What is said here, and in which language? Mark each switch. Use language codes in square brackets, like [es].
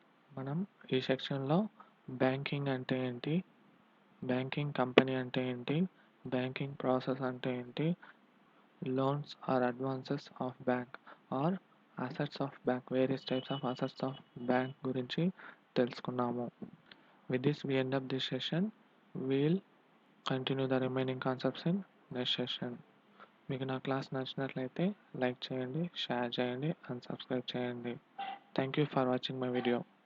[te] మనం ఈ సెక్షన్‌లో బ్యాంకింగ్ అంటే ఏంటి? బ్యాంకింగ్ కంపెనీ అంటే ఏంటి? బ్యాంకింగ్ ప్రాసెస్ అంటే ఏంటి? [en] loans or advances of bank are assets of bank various types of assets of bank [te] గురించి తెలుసుకున్నాము. [en] With this we end up this session. We'll continue the remaining concepts in next session. [te] మీకు నా class నచ్చినట్లయితే like చేయండి, share చేయండి and subscribe చేయండి. [en] Thank you for watching my video.